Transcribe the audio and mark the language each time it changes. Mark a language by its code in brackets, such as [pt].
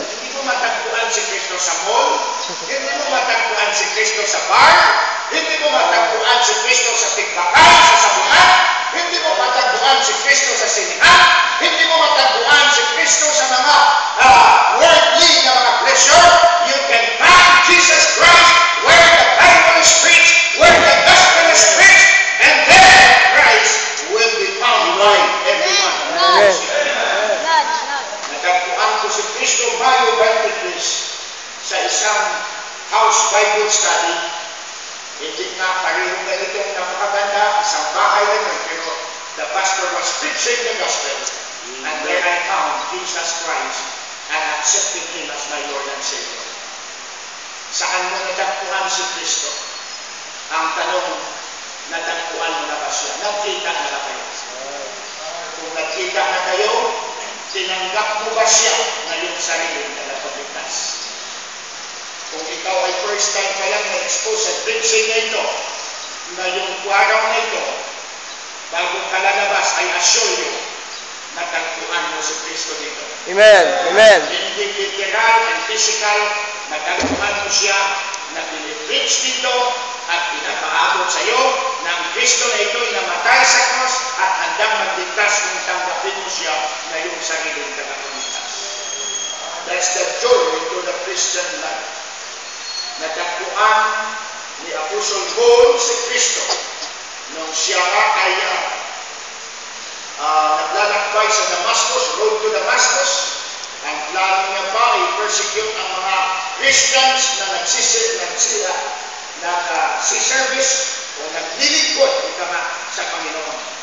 [tl] Hindi mo matagpuan si Kristo sa mall, hindi mo matagpuan si Kristo sa bar, hindi mo matagpuan si Kristo sa tigbakay, sa sabungan, hindi mo matagpuan si Kristo sa sinihan, hindi mo matagpuan si Kristo sa mga worldly na mga pleasure. [en] You can find Jesus Christ where the Bible is preached, where the gospel is preached, and there Christ will be found by everyone. Amen. [tl] Natagpuan ko si Kristo Mayo 23 sa isang house Bible study. Hindi nga pareho ganitong napakaganda, isang bahay na yun, [en] pero the pastor was preaching the gospel, and there I found Jesus Christ and accepted Him as my Lord and Savior. [tl] Saan mo natagpuan si Kristo? Ang tanong, natagpuan mo na ba siya? Nagkita na ba kayo? Kung nagkita na kayo, tinanggap mo ba siya na yung sariling tagapagligtas? Kung ikaw ay first time pa lang na-expose sa preaching na ito, na yung araw na ito, bago ka lalabas, [en] I assure you, [tl] natagpuan mo si Kristo dito. Amen. Amen. Hindi literal and physical, natagpuan mo siya na pinipreach dito at pinapaabot sa iyo na ang Kristo na ito ay namatay sa cross at handang magligtas kung tanggapin mo siya na yung sariling tagapagligtas. [en] That's the journey to the Christian life. [tl] Natagpuan ni Apostle Paul si Kristo nung siya ay naglalakbay sa Damascus, [en] road to Damascus. [tl] Ang plano niya pa ay persecute ang mga Christians na nagsiservice o naglilingkod sa Panginoon.